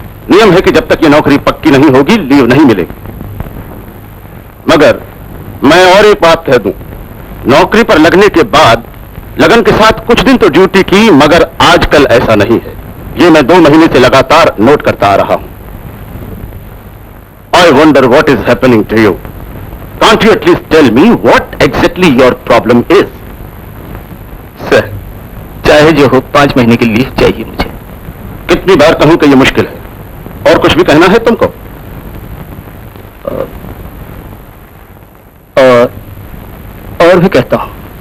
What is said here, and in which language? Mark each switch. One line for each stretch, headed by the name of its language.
Hindi: नियम है कि जब तक ये नौकरी पक्की नहीं होगी, लीव नहीं मिलेगी। मगर मैं और एक बात कह दूं, नौकरी पर लगने के बाद लगन के साथ कुछ दिन तो ड्यूटी की, मगर आजकल ऐसा नहीं है। ये मैं 2 महीने से लगातार नोट करता आ रहा हूं।
English: I wonder what is happening to you. Can't you at least tell me what exactly your problem is?
Hindi: Sir, चाहे जो हो 5 महीने की लीव चाहिए मुझे। कितनी बार कहूं कि ये मुश्किल है? और कुछ भी कहना है तुमको? और भी कहता हूं।